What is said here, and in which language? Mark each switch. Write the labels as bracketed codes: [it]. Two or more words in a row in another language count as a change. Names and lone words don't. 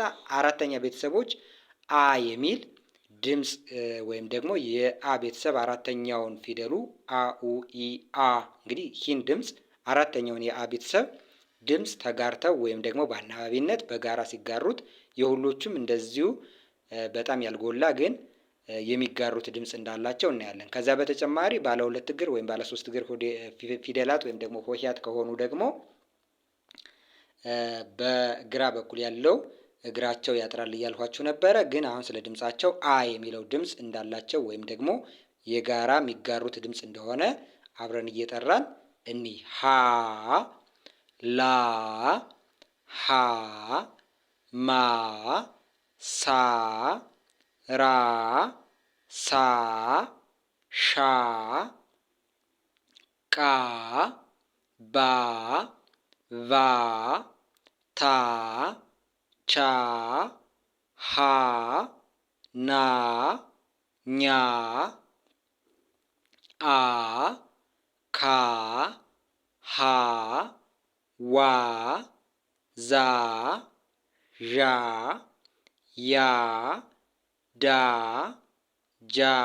[am] አራተኛ ቤተሰቦች አ የሚል ድምፅ ወይም ደግሞ የአ ቤተሰብ አራተኛውን ፊደሉ አ ኡ ኢ አ እንግዲህ ይህን ድምፅ አራተኛውን የአ ቤተሰብ ድምፅ ተጋርተው ወይም ደግሞ በአናባቢነት በጋራ ሲጋሩት የሁሎቹም እንደዚሁ በጣም ያልጎላ ግን የሚጋሩት ድምፅ እንዳላቸው እናያለን። ከዛ በተጨማሪ ባለ ሁለት እግር ወይም ባለ ሶስት እግር ፊደላት ወይም ደግሞ ሆሄያት ከሆኑ ደግሞ በግራ በኩል ያለው እግራቸው ያጥራል እያልኋችሁ ነበረ። ግን አሁን ስለ ድምፃቸው አ የሚለው ድምፅ እንዳላቸው ወይም ደግሞ የጋራ የሚጋሩት ድምፅ እንደሆነ አብረን እየጠራን እኒ ሀ ላ ሀ ማ ሳ ራ ሳ ሻ ቃ ባ ቫ ታ ቻ ሀ ና ኛ አ ካ ሀ ዋ ዛ ዣ ያ ዳ ጃ